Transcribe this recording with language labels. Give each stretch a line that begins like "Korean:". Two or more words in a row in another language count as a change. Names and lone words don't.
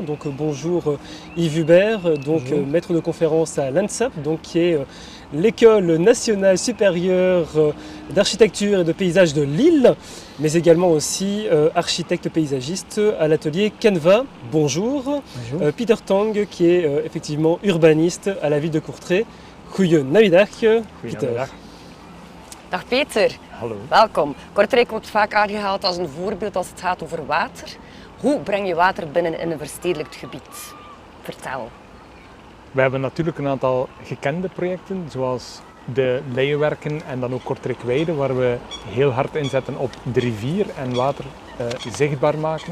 French: Donc bonjour Yves Hubert, donc maître de conférence à l'ANSAP, donc qui est l'École nationale supérieure d'architecture et de paysage de Lille, mais également aussi architecte paysagiste à l'atelier Canva. Bonjour. Bonjour. Peter Tang, qui est effectivement urbaniste à la ville de Courtrai.
Dutch: Goedenamiddag, Peter. Dag Peter. Hallo. Welkom. Kortrijk wordt vaak aangehaald als een voorbeeld als het gaat over water. Hoe breng je water binnen in een verstedelijkt gebied? Vertel. We hebben natuurlijk een aantal gekende projecten, zoals de Leienwerken en dan ook Kortrijk-Weide, waar we heel hard inzetten op de rivier en water zichtbaar maken.